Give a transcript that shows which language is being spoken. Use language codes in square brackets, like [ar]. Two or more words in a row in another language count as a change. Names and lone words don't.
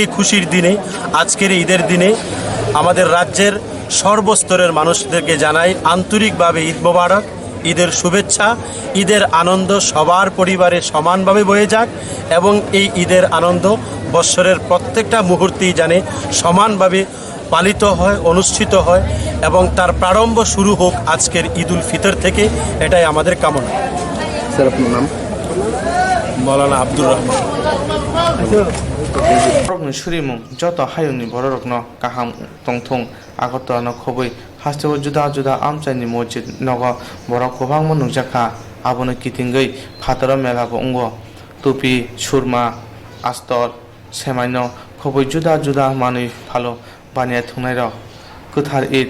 [bn] এই খুশির দিনে আজকের ঈদের দিনে আমাদের রাজ্যের সর্বস্তরের মানুষদেরকে জানাই আন্তরিকভাবে [ar] عيد مبارك [bn] ঈদের শুভেচ্ছা ঈদের আনন্দ সবার পরিবারে সমানভাবে বয়ে যাক এবং এই ঈদের আনন্দ বৎসরের প্রত্যেকটা মুহূর্তেই জানে সমানভাবে পালিত হয় অনুষ্ঠিত হয় এবং তার প্রারম্ভ শুরু হোক আজকের [ar] عيد الفطر [bn] থেকে এটাই আমাদের কামনা স্যার আপনার নাম মৌলানা আব্দুর রহমান [trp] बरकनि सुरिमुं जत हायुंनि बरकनो काहाम तंथुं आगरतलानो खबै हास्तेव जुदा जुदा आमचाइनि मस्जिद नग बरक गोबांमा नुकजाखा आबुनो किथिंगै फातार मेलाबो उंगो टुपि सुरमा आस्तर सेमाइनो खबै जुदा जुदा मानै फालो बानिया थुंनाय रक गोथार ईद